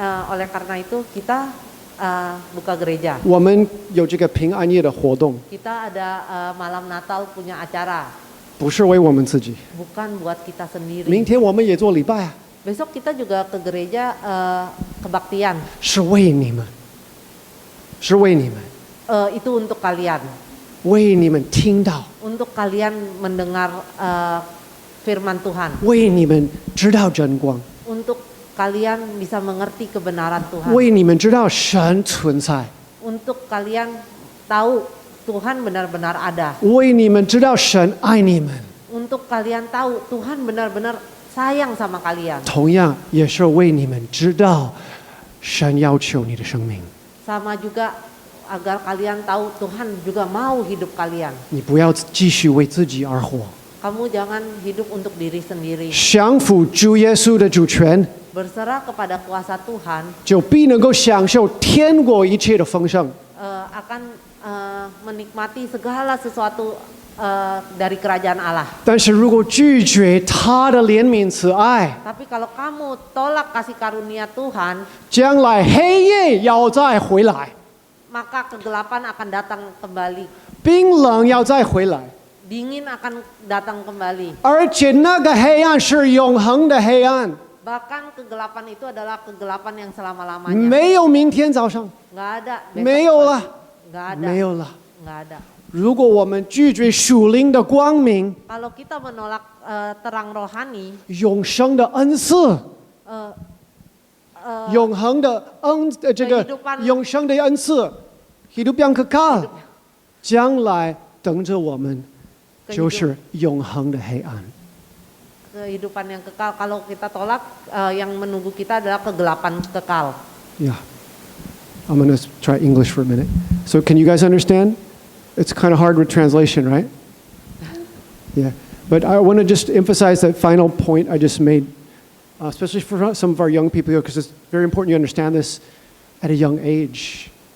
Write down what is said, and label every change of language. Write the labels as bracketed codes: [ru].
[id] Oleh karena itu kita buka gereja. [zh] 我们有这个平安夜的活动， [id] Kita ada malam Natal punya acara, [zh] 不是为我们自己。 [id] bukan buat kita [zh] 明 [id] sendiri. [zh] 天我们也做礼拜啊， [id] Besok kita juga ke gereja kebaktian. [zh] 是为你们，是为你们， [id] Itu untuk kalian, [zh] 为你们听到， [id] untuk kalian mendengar firman Tuhan, [zh] 为你们知道真光， [id] untuk kalian bisa mengerti kebenaran Tuhan, [zh] 为你们知道神存在， [id] untuk kalian tahu Tuhan benar-benar ada, [zh] 为你们知道神爱你们， [id] untuk kalian tahu Tuhan benar-benar sayang sama kalian. [zh] 同样也是为你们知道神要求你的生命。 [id] Sama juga agar kalian tahu Tuhan juga mau hidup kalian. [zh] 你不要继续为自己而活， [id] Kamu jangan hidup untuk diri sendiri. [zh] 降服主耶稣的主权， [id] Berserah kepada kuasa Tuhan, [zh] 就必能够享受天国一切的丰盛。 [id] akan menikmati segala sesuatu dari kerajaan Allah. [zh] 但是如果拒绝他的怜悯慈爱， [id] Tapi kalau kamu tolak kasih karunia Tuhan, [zh] 将来黑夜要再回来， [id] maka kegelapan akan datang kembali. [zh] 冰冷要再回来， [id] Dingin akan datang kembali. [zh] 而且那个黑暗是永恒的黑暗， [id] Bahkan kegelapan itu adalah kegelapan yang selama-lamanya. [zh] 没有明天早上， [id] Nggak ada. besok [zh] 没有了， [id] Nggak ada. [zh] 没有了。 [id] Nggak ada. [zh] 如果我们拒绝属灵的光明， [id] Kalau kita menolak terang rohani, [zh] 永生的恩赐， 永恒的这个 [id] kehidupan [zh] 永生的恩赐， [id] hidup yang kekal， [zh] 将来等着我们，就是永恒的黑暗。 [id] kehidupan yang kekal. Kalau kita tolak, yang menunggu kita adalah kegelapan kekal. [en] Yeah. I'm going to try English for a minute. So can you guys understand? It's kind of hard with translation, right? Yeah. But I want to just emphasize that final point I just made, especially for some of our young people here, because it's very important you understand this at a young age.